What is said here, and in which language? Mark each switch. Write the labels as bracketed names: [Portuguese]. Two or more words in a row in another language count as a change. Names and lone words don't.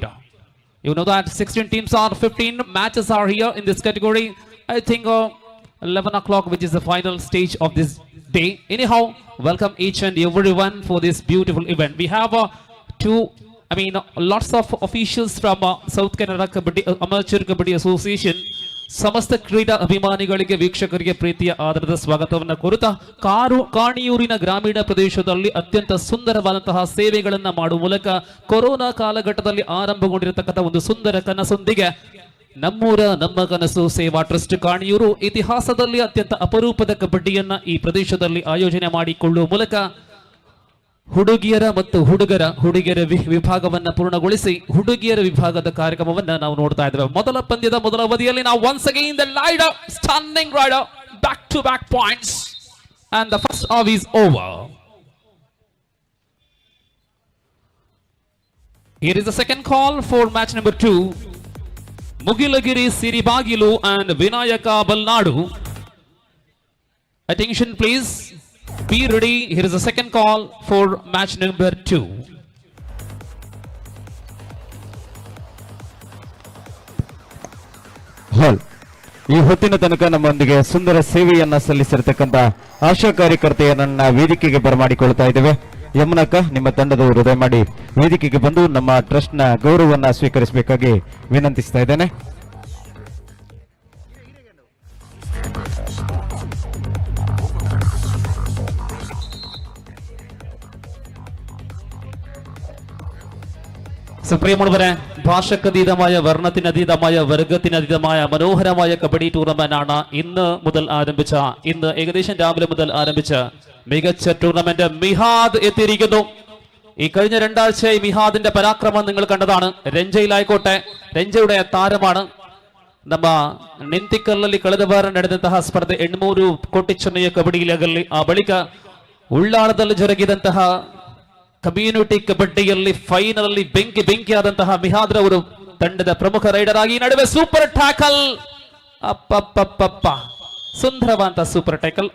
[English] You know that 16 teams are 15 matches are here in this category. I think 11 o'clock, which is the final stage of this day. Anyhow, welcome each and everyone for this beautiful event. We have lots of officials from South Canada Kabaddi Amateur Kabaddi Association. [Kannada] ಸಮಸ್ತ ಕ್ರೀಡಾ ಅಭಿಮಾನಿಗಳಿಗೆ ವೀಕ್ಷಕರಿಗೆ ಪ್ರೀತಿಯ ಆದರದ ಸ್ವಾಗತವನ್ನು ಕೋರುತ್ತಾ ಕಾಣಿಯೂರಿನ ಗ್ರಾಮೀಣ ಪ್ರದೇಶದಲ್ಲಿ ಅತ್ಯಂತ ಸುಂದರವಾದಂತಹ ಸೇವೆಗಳನ್ನು ಮಾಡುವ ಮೂಲಕ ಕೊರೋನಾ ಕಾಲಘಟ್ಟದಲ್ಲಿ ಆರಂಭಗೊಂಡಿರತಕ್ಕಂಥ ಒಂದು ಸುಂದರ ಕನಸೊಂದಿಗೆ ನಮ್ಮೂರ ನಮ್ಮ ಕನಸು ಸೇವಾ ಟ್ರಸ್ಟ್ ಕಾಣಿಯೂರು ಇತಿಹಾಸದಲ್ಲಿ ಅತ್ಯಂತ ಅಪರೂಪದ ಕಬಡ್ಡಿಯನ್ನ ಈ ಪ್ರದೇಶದಲ್ಲಿ ಆಯೋಜನೆ ಮಾಡಿಕೊಳ್ಳುವ ಮೂಲಕ ಹುಡುಗಿಯರ ಮತ್ತು ಹುಡುಗಿಯರ ವಿಭಾಗವನ್ನು ಪೂರ್ಣಗೊಳಿಸಿ ಹುಡುಗಿಯರ ವಿಭಾಗದ ಕಾರ್ಯಕ್ರಮವನ್ನು ನಾವು ನೋಡ್ತಾ ಇದ್ದೇವೆ. ಮೊದಲ ಪಂದ್ಯದ ಮೊದಲ ಅವಧಿಯಲ್ಲಿ ನಾವು [English] once again the rider standing rider back to back points and the first half is over. Here is the second call for match number 2. Mugilagiri Siribagilu and Vinayaka Balnadu. Attention please. Be ready. Here is the second call for match number 2. [Kannada] ಈ ಹೊತ್ತಿನ ತನಕ ನಮ್ಮೊಂದಿಗೆ ಸುಂದರ ಸೇವೆಯನ್ನ ಸಲ್ಲಿಸಿರತಕ್ಕಂತ ಆಶಾ ಕಾರ್ಯಕರ್ತೆಯರನ್ನ ವೇದಿಕೆಗೆ ಬರಮಾಡಿಕೊಳ್ತಾ ಇದ್ದೇವೆ. ಯಮುನಕ್ಕ, ನಿಮ್ಮ ತಂಡದವರು ದಯಮಾಡಿ ವೇದಿಕೆಗೆ ಬಂದು ನಮ್ಮ ಟ್ರಸ್ಟ್ ನ ಗೌರವವನ್ನ ಸ್ವೀಕರಿಸಬೇಕಾಗಿ ವಿನಂತಿಸ್ತಾ ಇದ್ದೇನೆ. [Malayalam] സുപ്രിയമുള്ളവരെ, ഭാഷക്കതീതമായ വർണ്ണത്തിനതീതമായ വർഗത്തിനതീതമായ മനോഹരമായ കബഡി ടൂർണമെന്റ് ആണ് ഇന്ന് ഏകദേശം രാവിലെ മുതൽ ആരംഭിച്ച മികച്ച ടൂർണമെന്റ്. മിഹാദ് എത്തിയിരിക്കുന്നു. ഈ കഴിഞ്ഞ രണ്ടാഴ്ചയായി മിഹാദിന്റെ പരാക്രമം നിങ്ങൾ കണ്ടതാണ്. രഞ്ജയിലായിക്കോട്ടെ, രഞ്ജയുടെ ತಾರമാണ്. [Kannada] ನಮ್ಮ ನಿಂತಿಕಲ್ಲಲ್ಲಿ ಕಳೆದ ವಾರ ನಡೆದಂತಹ ಸ್ಪರ್ಧೆ 800 ಕೋಟಿ ಚೆನ್ನೈಯ ಕಬಡ್ಡಿ ಲೀಗಲ್ಲಿ, ಆ ಬಳಿಕ ಉಳ್ಳಾಳದಲ್ಲಿ ಜರುಗಿದಂತಹ ಕಮ್ಯುನಿಟಿ ಕಬಡ್ಡಿಯಲ್ಲಿ ಫೈನಲ್ ಅಲ್ಲಿ ಬೆಂಕಿಯಾದಂತಹ ಮಿಹಾದ್ ರವರು ತಂಡದ ಪ್ರಮುಖ ರೈಡರ್ ಆಗಿ ನಡುವೆ [English] super tackle, [Kannada] ಅಪ್ಪಪ್ಪಪ್ಪ, ಸುಂದರವಾದ [English] super tackle.